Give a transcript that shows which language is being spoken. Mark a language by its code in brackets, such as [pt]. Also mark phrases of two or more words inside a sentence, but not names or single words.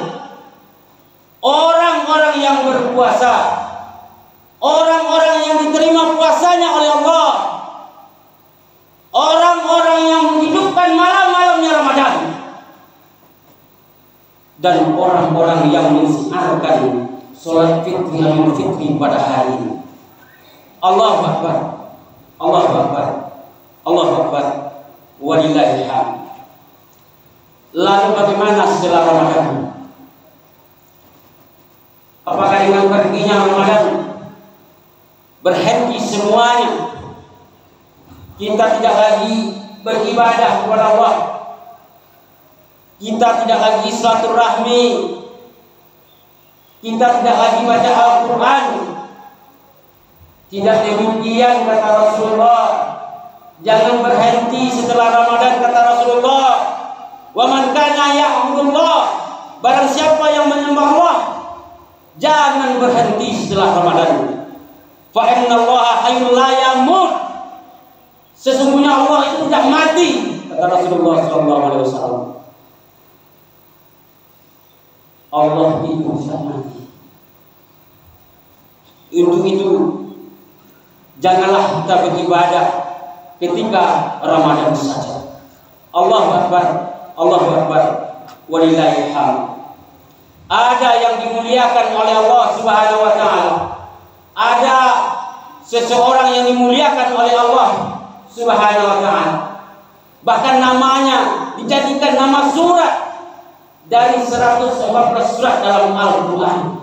[id] Orang-orang yang berpuasa, orang-orang yang diterima puasanya oleh Allah, orang-orang yang menghidupkan malam-malamnya Ramadan, dan orang-orang yang mensiarkan sholat fitri dan fitri pada hari ini. [ar] الله أكبر. الله أكبر. الله أكبر. ولله الحمد. [id] Lalu bagaimana setelah Ramadan? Apakah dengan perginya Ramadan berhenti semuanya? Kita tidak lagi beribadah kepada Allah. Kita tidak lagi silaturahmi. Kita tidak lagi baca Al-Quran. Tidak demikian kata Rasulullah. Jangan berhenti setelah Ramadan kata Rasulullah. [ar] ومن كان يعبد الله, [id] barang siapa yang menyembah Allah, jangan berhenti setelah Ramadan. [ar] فإن الله حي لا يموت. [id] Sesungguhnya Allah itu tidak mati kata Rasulullah [ar] صلى الله عليه وسلم. [id] Allah itu tidak mati. Untuk itu janganlah kita beribadah ketika Ramadan saja. [ar] الله أكبر. الله أكبر. ولله الحمد. [id] Ada yang dimuliakan oleh Allah [ar] سبحانه وتعالى. [id] Ada seseorang yang dimuliakan oleh Allah [ar] سبحانه وتعالى. [id] Bahkan namanya dijadikan nama surat dari 114 surat dalam Al-Qur'an.